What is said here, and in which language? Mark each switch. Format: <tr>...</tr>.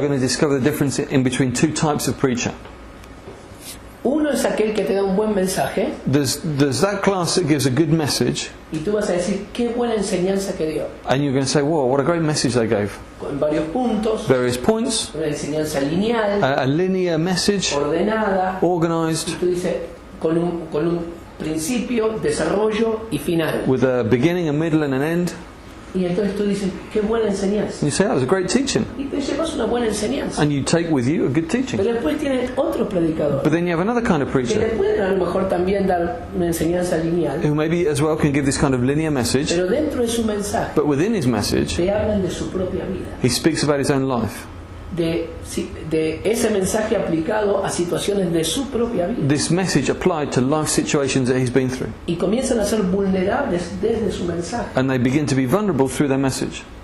<en>going to discover the difference in between two types of preacher.</en> <es>Uno es aquel que te da un buen mensaje</es> <en>There's that class that gives a good message,</en> <es>y tú vas a decir qué buena enseñanza que dio.</es> <en>and you're going to say, "Whoa, what a great message they gave!"</en> <es>Con varios puntos,</es> <en>Various points,</en> <es>una enseñanza lineal,</es> <en>a linear message,</en> <es>ordenada.</es> <en>organized,</en> <es>Y tú dices con un principio, desarrollo y final.</es> <en>with a beginning, a middle, and an end.</en> <es>Y entonces tú dices qué buena enseñanza.</es> <en>And you say, "That was a great teaching,"</en> <es>Y te llevas una buena enseñanza.</es> <en>and you take with you a good teaching.</en> <es>Pero después tienes otros predicadores</es> <en>But then you have another kind of</en> <es>que le</es> <en>preacher</en> <es>pueden a lo mejor también dar una enseñanza lineal,</es> <en>who maybe as well can give this kind of linear message,</en> <es>pero dentro de su mensaje</es> <en>but within his message,</en> <es>te hablan de su propia vida,</es> <en>he speaks about his own life.</en> <es>de ese mensaje aplicado a situaciones de su propia vida.</es> <en>This message applied to life situations that he's been through.</en> <es>Y comienzan a ser vulnerables desde su mensaje.</es> <en>And they begin to be vulnerable through their message.</en>